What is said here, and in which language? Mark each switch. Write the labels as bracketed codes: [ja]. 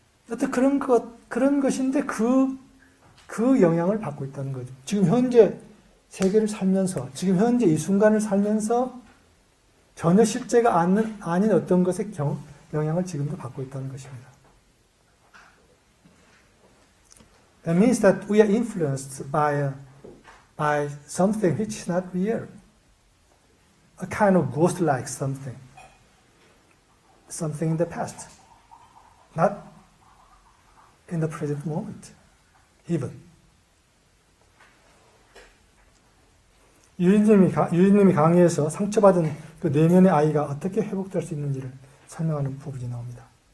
[ko] 어떤 그런 것인데 그 영향을 받고 있다는 거죠. 지금 현재 세계를 살면서, 지금 현재 이 순간을 살면서 전혀 실제가 아닌 어떤 것의 영향을 지금도 받고 있다는 것입니다. [en] That means that we are influenced by something which is not real. A kind of ghost-like something in the past, not in the present moment, even. [ko] 유진님이 강의에서 상처받은 그 내면의 아이가 어떻게 회복될 수 있는지를 설명하는 부분이 나옵니다.